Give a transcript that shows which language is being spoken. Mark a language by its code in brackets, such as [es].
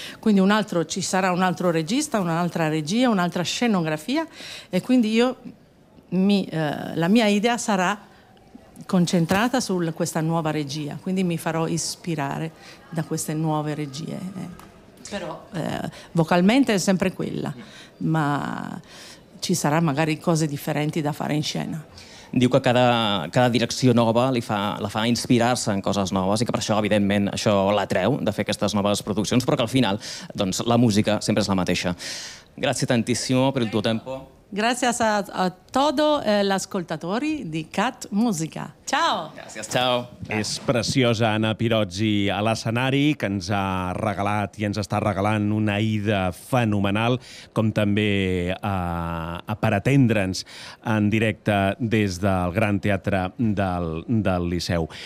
[it] Quindi ci sarà un altro regista, un'altra regia, un'altra scenografia e quindi la mia idea sarà concentrata su questa nuova regia, quindi mi farò ispirare da queste nuove regie. Però vocalmente è sempre quella, ma ci sarà magari cose differenti da fare in scena. [ca] Diu que cada direcció nova la fa inspirar-se en coses noves i que per això, evidentment, això l'atreu de fer aquestes noves produccions, però que al final doncs, la música sempre és la mateixa. [it] Grazie tantissimo per il tuo tempo. Grazie a tutti gli ascoltatori di Cat Musica. Ciao! Grazie, ciao! [ca] És preciosa Anna Pirozzi a l'escenari, que ens ha regalat i ens està regalant una Aïda fenomenal, com també per atendre'ns en directe des del Gran Teatre del Liceu.